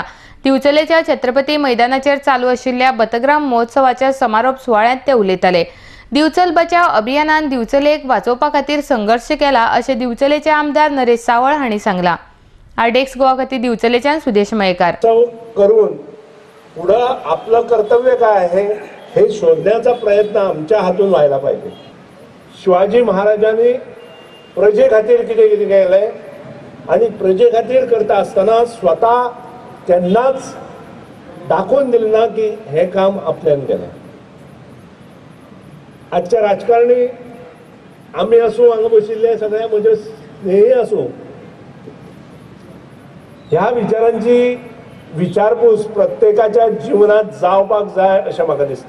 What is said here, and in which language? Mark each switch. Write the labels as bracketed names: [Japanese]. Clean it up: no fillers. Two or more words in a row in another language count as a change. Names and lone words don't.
[Konkani] दिवचलेच्या छत्रपती मैदानाचेर चालू आशिल्ल्या बतग्राम महोत्सवाच्या समारोप सुवाळ्यांत ते उलयताले. दिवचल बचाव अभियानान दिवचलेक वाचोवपा खातीर संघर्श केला अशें दिवचलेचे आमदार नरेश सावळ हांणी सांगला. आरडेक्स गोवा खातीर दिवचलेच्यान सुदेश मयेकार. [Marathi] करून पुढं आपलं कर्तव्य काय आहे हे शोधण्याचा प्रयत्न आमच्या हातून व्हायला पाहिजे. [Konkani] शिवाजी महाराजांनी प्रजे खातीर कितें कितें केलें आणि प्रजे खातीर करता आसतना स्वता त्यांनाच दाखवून दिलें ना की हे काम आपल्यान केलें. आजच्या राजकारणी आमी आसूं, हांगा बशिल्ले सगळे म्हजे स्नेही आसूं, ह्या विचारांची विचारपूस प्रत्येकाच्या जीवनात जावपाक जाय अशें म्हाका दिसता.